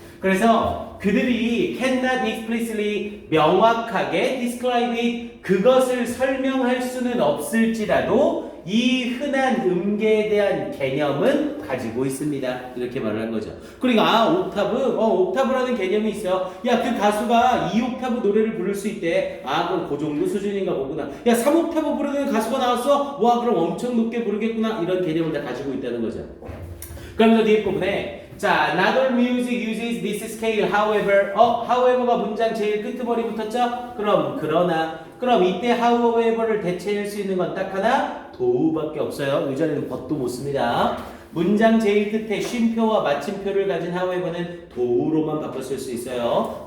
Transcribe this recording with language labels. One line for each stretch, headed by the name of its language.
Korean: 그래서 그들이
English: cannot explicitly
Korean: 명확하게
English: describe it
Korean: 그것을 설명할 수는 없을지라도 이 흔한 음계에 대한 개념은 가지고 있습니다. 이렇게 말을 한 거죠. 그러니까 옥타브라는 개념이 있어요. 야, 그 가수가 2옥타브 노래를 부를 수 있대. 그럼 그 정도 수준인가 보구나. 야, 3옥타브 부르는 가수가 나왔어? 와, 그럼 엄청 높게 부르겠구나. 이런 개념을 다 가지고 있다는 거죠. 그러면서 뒤에 부분에 자,
English: not all music uses this scale.
Korean: however가 문장 제일 끄트머리 붙었죠? 그럼 이때 however를 대체할 수 있는 건 딱 하나 도우밖에 없어요. 예전에는 but도 못 씁니다. 문장 제일 끝에 쉼표와 마침표를 가진 however는 도우로만 바꿨을 수 있어요.